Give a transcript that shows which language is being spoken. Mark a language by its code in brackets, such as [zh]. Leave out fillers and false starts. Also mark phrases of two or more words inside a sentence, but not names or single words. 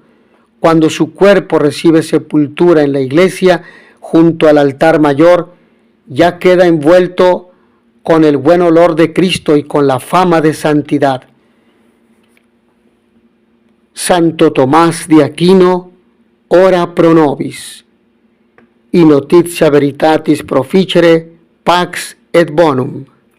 [es] Cuando su cuerpo recibe sepultura en la iglesia, junto al altar mayor, ya queda envuelto con el buen olor de Cristo y con la fama de santidad. Santo Tomás de Aquino, [la] ora pro nobis. In notitia veritatis proficere, pax et bonum.